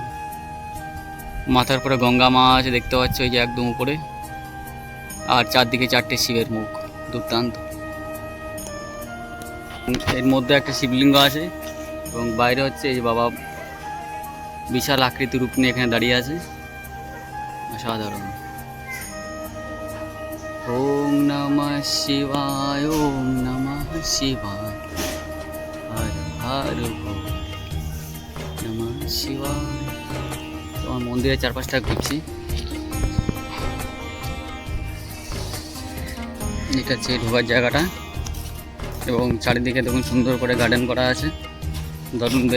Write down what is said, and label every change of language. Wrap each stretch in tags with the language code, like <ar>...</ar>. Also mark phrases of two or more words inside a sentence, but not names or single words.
<bn>মাথার পরে গঙ্গা মা আছে দেখতে পাচ্ছ, ওই যে একদম উপরে। আর চারদিকে 4টে শিবের মুখ, দুর্দান্ত। এর মধ্যে একটা শিবলিঙ্গ আছে এবং বাইরে হচ্ছে এই যে বাবা বিশাল আকৃতির রূপ নিয়ে এখানে দাঁড়িয়ে আছে, অসাধারণ।</bn> <sa>ওম নমঃ শিবায়, ওম নমঃ শিবায়, হর হর নমঃ শিবায়।</sa> <bn>তো আমার মন্দিরের চারপাশটা ঘুরছি। এটা হচ্ছে ঢোকার জায়গাটা এবং চারিদিকে দেখুন সুন্দর করে গার্ডেন করা আছে, দারুণ বেশ।</bn>